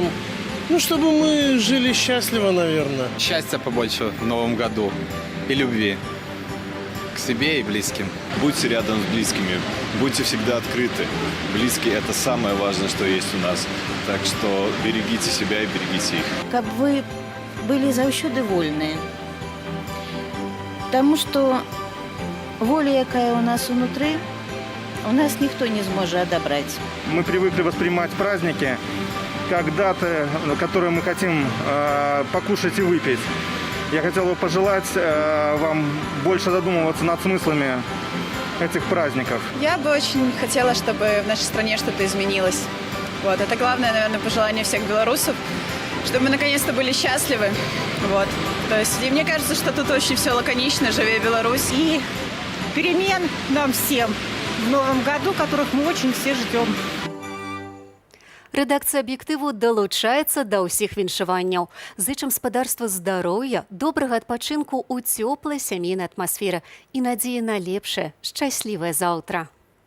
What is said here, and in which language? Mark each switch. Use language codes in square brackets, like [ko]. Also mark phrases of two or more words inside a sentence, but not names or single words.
[ru] Чтобы мы жили счастливо, наверное. Счастья побольше в новом году и любви. К себе и близким. Будьте рядом с близкими, будьте всегда открыты. Близкие – это самое важное, что есть у нас. Так что берегите себя и берегите их. [be] Каб вы были заўсёды вольныя. [ru] Потому что воля, якая у нас внутри, у нас никто не сможет отобрать. Мы привыкли воспринимать праздники как даты, которые мы хотим покушать и выпить. Я хотел бы пожелать вам больше задумываться над смыслами этих праздников. Я бы очень хотела, чтобы в нашей стране что-то изменилось. Это главное, наверное, пожелание всех белорусов, чтобы мы наконец-то были счастливы. То есть, и мне кажется, что тут очень все лаконично, живее Беларусь. И перемен нам всем в новом году, которых мы очень все ждем. [be] Рэдакцыя аб'ектыву далучаецца да ўсіх віншаванняў. Зычым спадарства здароўя, добрага адпачынку ў цёплай сямейнай атмасферы і надзеі на лепшае, шчаслівае заўтра.